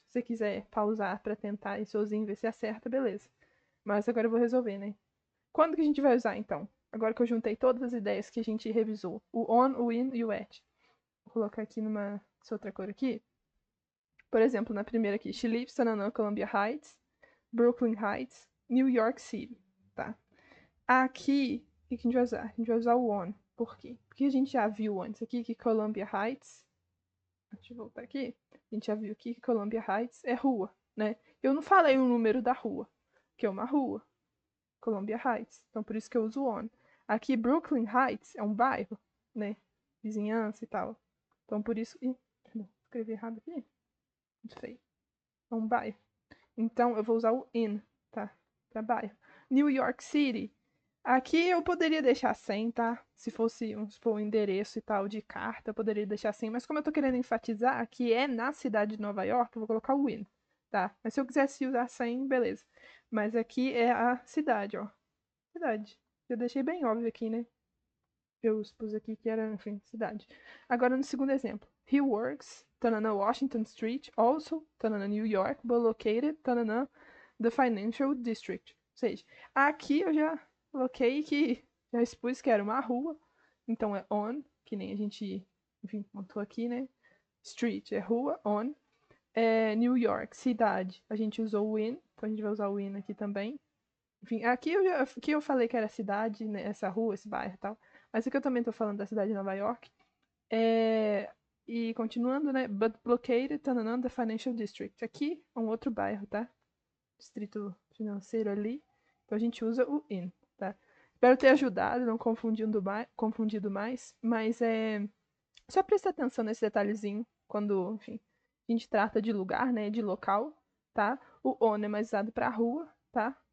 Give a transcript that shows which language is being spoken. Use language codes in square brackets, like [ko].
[pt] Se você quiser pausar para tentar ir sozinho ver se acerta, beleza. Mas agora eu vou resolver, né? Quando que a gente vai usar, então? Agora que eu juntei todas as ideias que a gente revisou. O on, o in e o at. Vou colocar aqui essa outra cor aqui. Por exemplo, na primeira aqui. [en] She lives in Columbia Heights, Brooklyn Heights, New York City. [pt] Tá? Aqui, o que a gente vai usar? A gente vai usar o on. Por quê? Porque a gente já viu antes aqui que Columbia Heights... Deixa eu voltar aqui. A gente já viu aqui que Columbia Heights é rua, né? Eu não falei o número da rua, que é uma rua. Columbia Heights. Então, por isso que eu uso on. Aqui, Brooklyn Heights é um bairro, né? Vizinhança e tal. Então, por isso... Ih, perdão, escrevi errado aqui. Muito feio. É um bairro. Então, eu vou usar o in, tá? Pra bairro. [en] New York City. [pt] Aqui eu poderia deixar sem, tá? Se fosse, vamos supor, um endereço e tal de carta, eu poderia deixar sem. Mas como eu tô querendo enfatizar que é na cidade de Nova York, eu vou colocar o in, tá? Mas se eu quisesse usar sem, beleza. Mas aqui é a cidade, ó. Cidade. Eu deixei bem óbvio aqui, né? Eu supus aqui que era, enfim, cidade. Agora no segundo exemplo. [en] He works, tanana, Washington Street, also, tanana, New York, but located, tanana, the Financial District. [pt] Ou seja, aqui eu já coloquei que, já expus que era uma rua, então é on, que nem a gente, enfim, montou aqui, né? Street é rua, on. É New York, cidade, a gente usou o in, então a gente vai usar o in aqui também. Enfim, aqui eu falei que era cidade, né, essa rua, esse bairro e tal. Mas aqui eu também tô falando da cidade de Nova York. E continuando, né? [en] But located, tananã, the Financial District. [pt] Aqui é um outro bairro, tá? Distrito financeiro ali. Então a gente usa o in, tá? Espero ter ajudado, não confundido mais. Mas só presta atenção nesse detalhezinho quando, enfim, a gente trata de lugar, né? De local, tá? O on é mais usado para rua, tá?